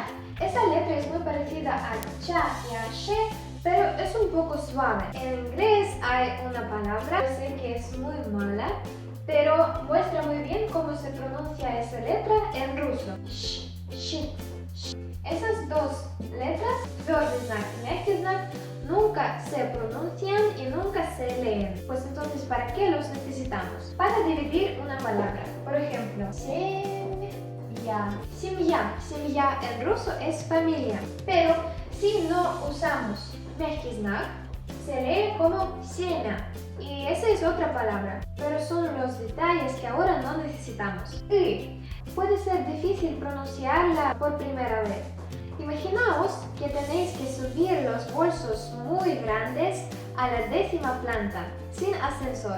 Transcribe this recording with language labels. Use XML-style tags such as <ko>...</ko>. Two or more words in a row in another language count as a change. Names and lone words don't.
<es>Esa letra es muy parecida a cha y a she, pero es un poco suave. En inglés hay una palabra, yo sé que es muy mala, pero muestra muy bien cómo se pronuncia esa letra en ruso. Sh, sh. Esas dos letras,</es> <ru>tвердый знак y мягкий знак,</ru> <es>nunca se pronuncian y nunca se leen. Pues entonces, ¿para qué los necesitamos? Para dividir una palabra. Por ejemplo, семья. Семья en ruso es familia. Pero si no usamos</es> <ru>мягкий знак,</ru> <es>se lee como семя. Y esa es otra palabra. Pero son los detalles que ahora no necesitamos. Y puede ser difícil pronunciarla por primera vez. Imaginaos que tenéis que subir los bolsos muy grandes a la 10ª planta, sin ascensor.</es>